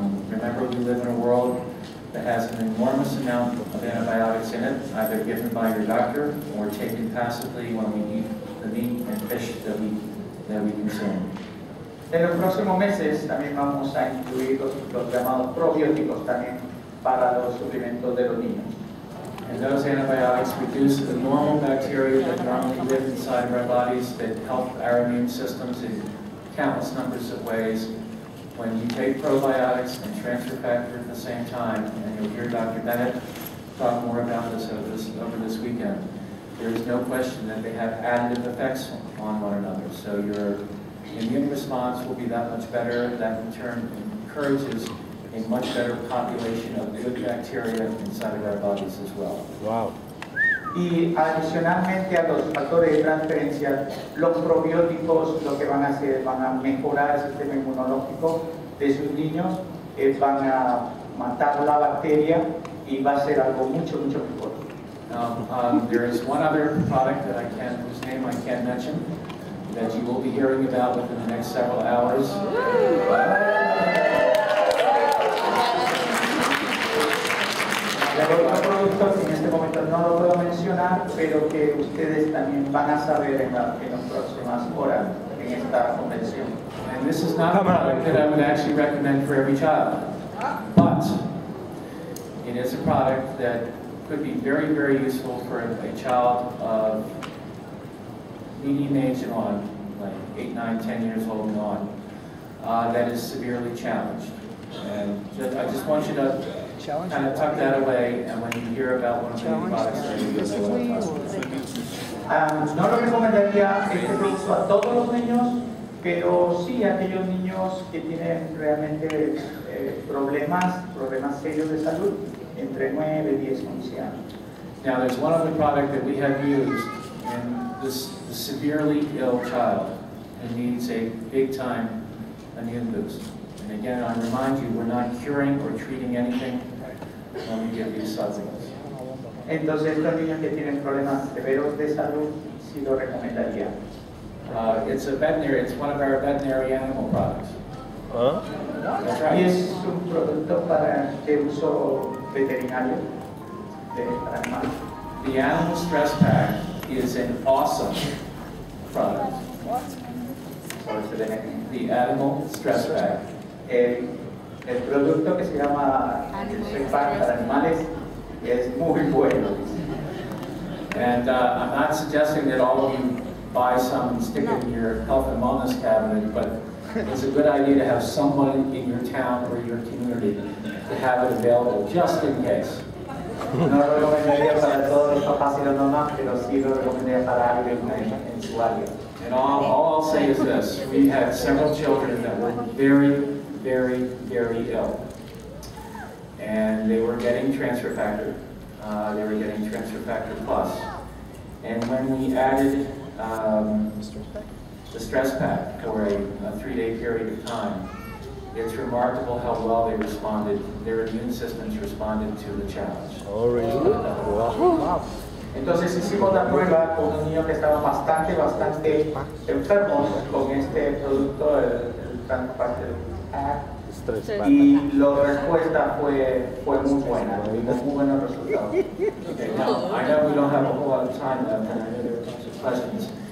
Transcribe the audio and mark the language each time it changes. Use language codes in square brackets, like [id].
[en] Remember, we live in a world that has an enormous amount of antibiotics in it, either given by your doctor or taken passively when we eat the meat and fish that we consume. [es] En los próximos meses también vamos a incluir los llamados probióticos también para los suplementos de los niños. [en] And those antibiotics reduce the normal bacteria that normally live inside of our bodies that help our immune systems in countless numbers of ways. When you take probiotics and transfer factor at the same time, and you'll hear Dr. Bennett talk more about this over this weekend, there is no question that they have additive effects on one another. So your immune response will be that much better. That in turn encourages a much better population of good bacteria inside of our bodies as well. Wow. [es] Y adicionalmente a los factores de transferencia, los probióticos lo que van a hacer, van a mejorar el sistema inmunológico de sus niños, van a matar la bacteria y va a ser algo mucho mejor. [en] There is one other product that whose name I can't mention, that you will be hearing about within the next several hours. [es] Hay otro producto que en este momento no lo puedo mencionar, pero que ustedes también van a saber en las próximas horas en esta convención. [en] And this is not a product that I would actually recommend for every child, but it is a product that could be very useful for a child of medium age and on, like 8, 9, 10 years old and on, that is severely challenged. And I just want you to kind of tuck that away, and when you hear about one of the new products that you'll know what I'm talking about. [es] No lo recomendaría este producto a todos los niños, pero sí a aquellos niños que tienen realmente problemas serios de salud, entre 9, 10, 11 años. [en] Now there's one other product that we have used in this severely ill child who needs a big-time immune boost. And again, I remind you, we're not curing or treating anything when we give these supplements. [es] Entonces, estos niños que tienen problemas severos de salud, sí lo recomendaría. [en] It's one of our veterinary animal products. That's right. [es] Y es un producto de uso veterinario para animales. [en] The Animal Stress Pack is an awesome product. The Animal Stress Pack. [es] El producto que se llama Stress Pack para animales es muy bueno. [en] And I'm not suggesting that all of you buy some and stick it in your health and wellness cabinet, but it's a good idea to have someone in your town or your community to have it available just in case. [es] No lo recomendaría para todos los papás y las mamás, pero sí lo recomendaría para alguien en su área. [en] And all I'll say is this: we had several children that were very ill, and they were getting transfer factor. They were getting transfer factor plus, and when we added the stress pack for a 3-day period of time, it's remarkable how well they responded, their immune systems responded to the challenge. Oh, really? Wow. [es] Entonces hicimos la prueba con un niño que estaba bastante enfermos con este producto, el Transferencia, y la respuesta fue muy buena, tuvimos muy buenos resultados. [en] Okay, now, I know we don't have a whole lot of time left, and I know there are a bunch of questions.